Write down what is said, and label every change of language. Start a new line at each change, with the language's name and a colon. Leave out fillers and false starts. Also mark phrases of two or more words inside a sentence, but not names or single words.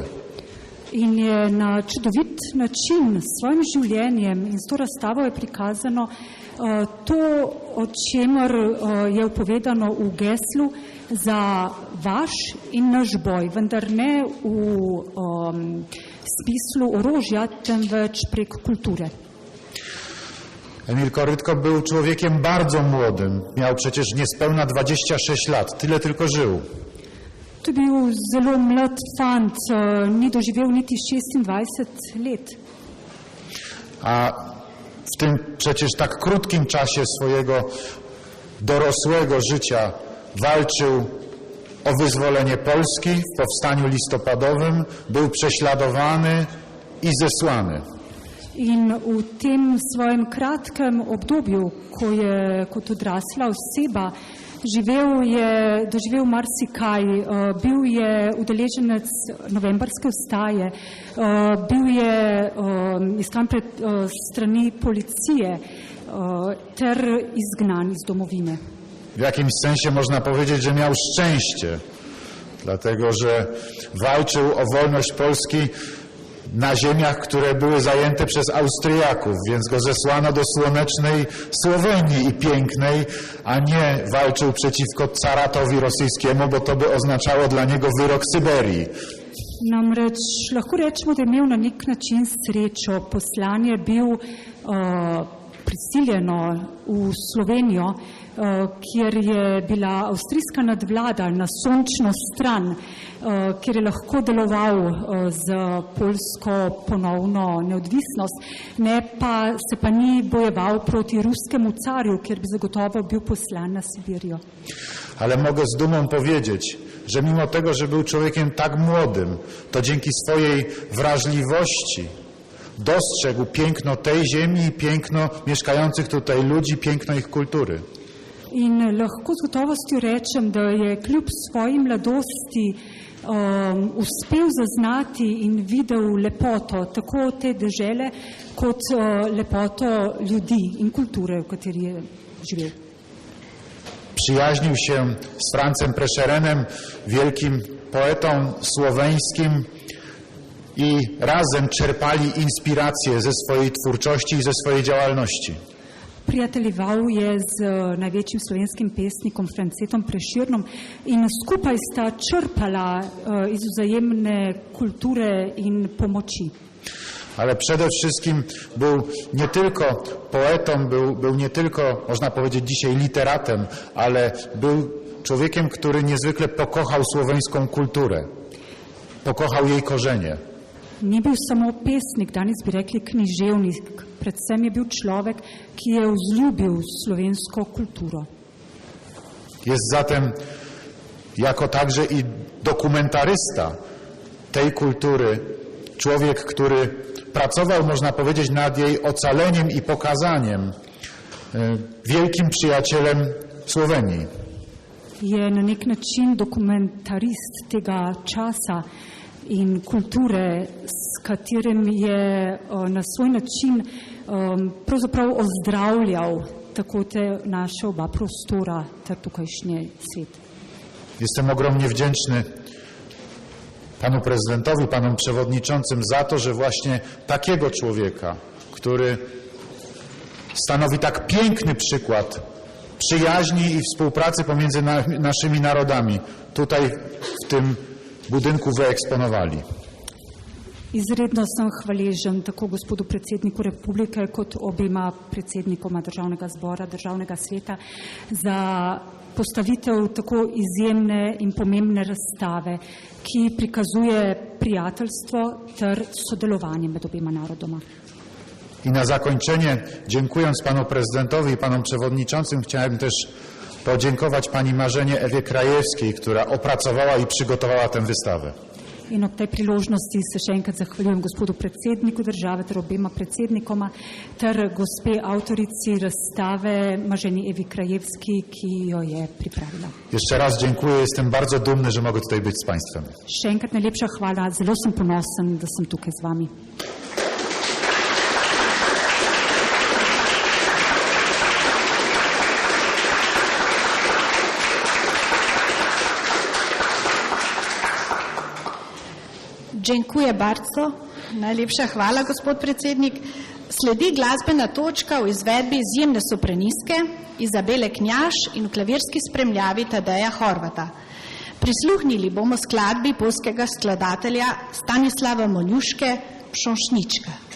Slovenian: In je na čudovit način s svojim življenjem in s to razstavo je prikazano to, o čemer je upovedano v geslu za vaš in naš boj, vendar ne v smislu orožja, temveč prek kulture.
Polish: Emil Korytko był człowiekiem bardzo młodym. Miał przecież niespełna 26 lat. Tyle tylko żył.
Slovenian: To bil zelo mlad fant, ni doživel niti 26 let.
Polish: A w tym przecież tak krótkim czasie swojego dorosłego życia walczył o wyzwolenie Polski w powstaniu listopadowym, był prześladowany i zesłany.
Slovenian: In v tem svojem kratkem obdobju, ko je kot odrasla oseba doživel marsikaj, bil je udeleženec novembrske vstaje, bil je iskan pred strani policije ter izgnan iz domovine.
Polish: W jakimś sensie można powiedzieć, że miał szczęście, dlatego że walczył o wolność Polski na ziemiach, które były zajęte przez Austriaków, więc go zesłano do słonecznej Słowenii i pięknej, a nie walczył przeciwko caratowi rosyjskiemu, bo to by oznaczało dla niego wyrok Syberii.
Slovenian: Namreč lahko rečemo, da je imel na nek način srečo. Poslan je bil prisiljeno v Slovenijo, kjer je bila avstrijska nadvlada na sončno stran, kjer je lahko deloval za polsko ponovno neodvisnost, se pa ni bojeval proti ruskemu carju, kjer bi zagotovo bil poslan na Sibirijo.
Polish: Ale mogę z dumą powiedzieć, że mimo tego, że był człowiekiem tak młodym, to dzięki swojej wrażliwości dostrzegł piękno tej ziemi i piękno mieszkających tutaj ludzi, piękno ich kultury.
Slovenian: In lahko z gotovostjo rečem, da je kljub svoji mladosti uspel zaznati in videl lepoto tako te dežele kot lepoto ljudi in kulture, v kateri je živel.
Polish: Przyjaźnił się z Francem Prescherenem, wielkim poetą słoweńskim, i razem czerpali inspiracje ze swojej twórczości i ze swojej działalności.
Slovenian: Prijateljeval je z največjim slovenskim pesnikom Francetom Prešernom in skupaj sta črpala iz vzajemne kulture in pomoči.
Polish: Ale przede wszystkim był nie tylko poetą, był nie tylko, można powiedzieć dzisiaj, literatem, ale był człowiekiem, który niezwykle pokochał słoweńską kulturę, pokochał jej korzenie.
Slovenian: Ni bil samo pesnik, danes bi rekli književnik, predvsem je bil človek, ki je vzljubil slovensko kulturo.
Polish: Jest zatem jako także i dokumentarysta tej kultury, człowiek, który pracował, można powiedzieć, nad jej ocaleniem i pokazaniem, wielkim przyjacielem Słowenii.
Slovenian: Je na nek način dokumentarist tega časa in kulture, s katerim je na svoj način pravzaprav ozdravljal tako te naše oba prostora ter tukajšnji svet.
Polish: Jestem ogromnie wdzięczny panu prezydentowi, panom przewodniczącym za to, że właśnie takiego człowieka, który stanowi tak piękny przykład przyjaźni i współpracy pomiędzy naszymi narodami, tutaj w tym budynku wyeksponowali.
Slovenian: Izredno sem hvaležen tako gospodu predsedniku republike kot obema predsednikoma državnega zbora, državnega sveta za postavitev tako izjemne in pomembne razstave, ki prikazuje prijateljstvo ter sodelovanje med obema narodoma.
Polish: I na zakończenie, dziękując panu prezydentowi i panom przewodniczącym, chciałem też podziękować pani Marzenie Ewie Krajewskiej, która opracowała i przygotowała tę wystawę.
Slovenian: In ob tej priložnosti se še enkrat zahvaljujem gospodu predsedniku države ter obema predsednikoma ter gospe avtorici razstave Marzeni Evi Krajewski, ki jo je pripravila.
Polish: Jeszcze raz dziękuję, jestem bardzo dumny, że mogę tutaj być z państwem.
Slovenian: Še enkrat najlepša hvala, zelo sem ponosen, da sem tukaj z vami.
Polish: Dziękuję bardzo.
Slovenian: Najlepša hvala, gospod predsednik. Sledi glasbena točka v izvedbi izjemne sopranistke Izabele Knjaž in v klavirski spremljavi Tadeja Horvata. Prisluhnili bomo skladbi poljskega skladatelja Stanislava Monjuške Pšošnička.